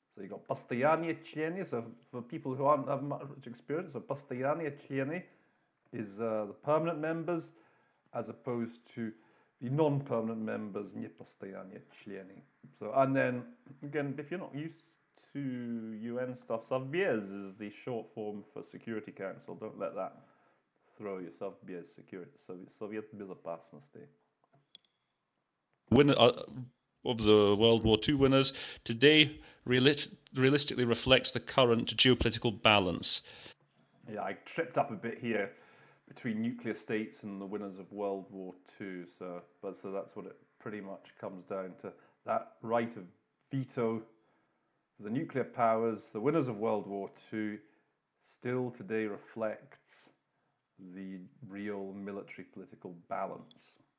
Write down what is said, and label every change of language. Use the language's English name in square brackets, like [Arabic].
[English] So you've got [Russian] постоянные члены, [English] so for people who aren't have much experience, so постоянные члены is the permanent members, as opposed to the non-permanent members, [Russian] непостоянные члены. [English] So, and then, again, if you're not used to UN stuff, Совбез is the short form for Security Council. Don't let that throw you. [Russian] Совбез, Совет Безопасности. [English] Winner of the World War II winners today realistically reflects the current geopolitical balance. Yeah, I tripped up a bit here between nuclear states and the winners of World War II. So that's what it pretty much comes down to. That right of veto for the nuclear powers, the winners of World War II, still today reflects the real military political balance.